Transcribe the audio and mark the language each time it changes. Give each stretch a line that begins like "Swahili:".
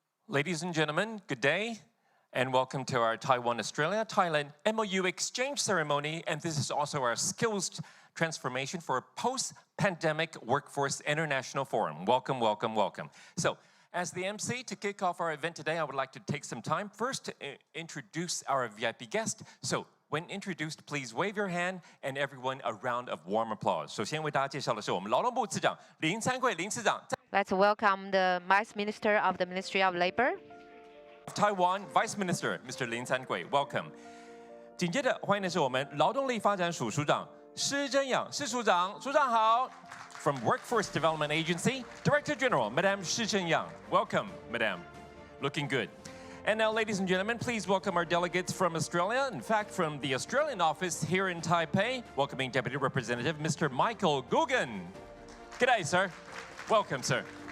English: Ladies and gentlemen, good day, and welcome to our Taiwan-Australia, Thailand MOU exchange ceremony, and this is also our skills transformation for post-pandemic workforce international forum. Welcome, welcome, welcome. So, as the MC, to kick off our event today, I would like to take some time first to introduce our VIP guest. So, when introduced, please wave your hand and everyone a round of warm applause.
Chinese: 首先为大家介绍的是我们劳动部次长林参贵林次长。
English: Let's welcome the Vice Minister of the Ministry of Labor. Taiwan Vice Minister Mr. Lin Cankui, welcome.
Chinese: 紧接着欢迎的是我们劳动力发展署署长施真养施署长，署长好。
English: From Workforce Development Agency, Director General Madame Shi Chen-yang, welcome, Madame. Looking good. And now, ladies and gentlemen, please welcome our delegates from Australia. In fact, from the Australian office here in Taipei, welcoming Deputy Representative Mr. Michael Gugan. G'day, sir. Welcome, sir.